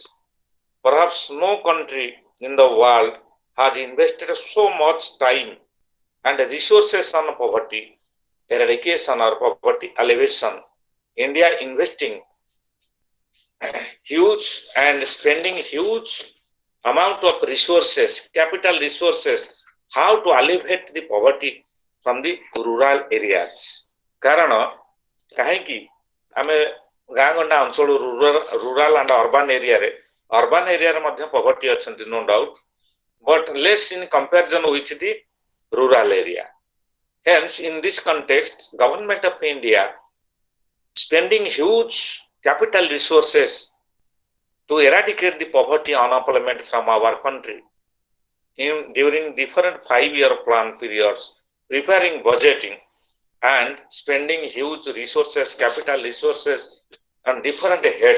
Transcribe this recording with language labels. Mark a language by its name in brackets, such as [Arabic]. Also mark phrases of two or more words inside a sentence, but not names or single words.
[English] Perhaps no country in the world has invested so much time and resources on poverty eradication or poverty alleviation. India investing huge and spending huge amount of resources, capital resources, how to alleviate the poverty from the rural areas. [Odia] କାରଣ କାହିଁକି ଆମେ ଗାଁ ଗଣ୍ଡା ଅଞ୍ଚଳ [English] rural and urban [Odia] ଏରିଆରେ ମଧ୍ୟ poverty ଅଛନ୍ତି [English] no doubt, but less in comparison with the rural area. Hence, in this context, government of India spending huge capital resources to eradicate the poverty and unemployment from our country during different 5-year plan periods, preparing budgeting and spending huge resources, capital resources on different heads.